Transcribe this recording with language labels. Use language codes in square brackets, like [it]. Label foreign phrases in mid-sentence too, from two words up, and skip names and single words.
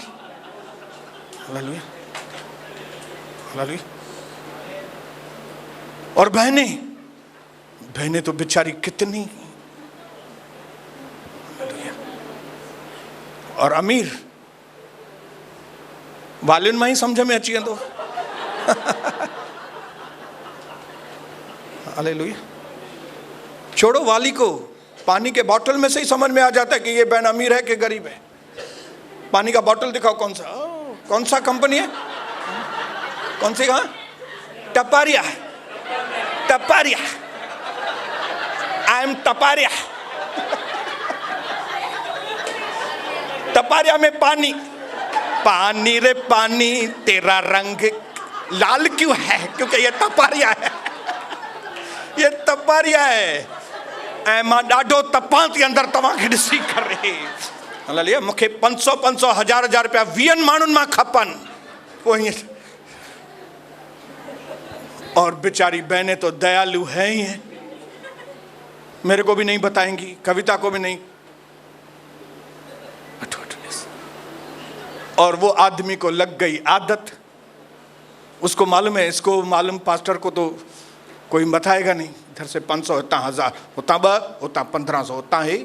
[hi] हालेलुया, हालेलुया। और बहनें तो बेचारी कितनी, और अमीर वालिन में ही समझ में [sd] अची वेंदो। [hi] हालेलुया। छोड़ो वाली को, पानी के बोतल में से ही समझ में आ जाता है कि ये बहन अमीर है कि गरीब है। पानी का बोतल दिखाओ, कौन सा कंपनी है, कौन सी, कहाँ? टपारिया, टपारिया, [en] I am [hi] टपारिया। टपारिया में पानी, पानी रे पानी, तेरा रंग लाल क्यों है? क्योंकि ये टपारिया है, ये टपारिया है। [sd] ऐं मां ॾाढो तपां थी अंदर तव्हांखे ॾिसी करे। हालेलुया। मूंखे 500 1000 रुपया 20 माण्हुनि मां खपनि, पोइ ईअं। [hi] और बेचारी बहनें तो दयालु है ही हैं, मेरे को भी नहीं बताएंगी, कविता को भी नहीं। और वो आदमी को लग गई आदत, उसको मालूम है, इसको मालूम, पास्टर को तो कोई बताएगा नहीं, इधर से 500, होता 1000, होता 2, होता 1500, होता है।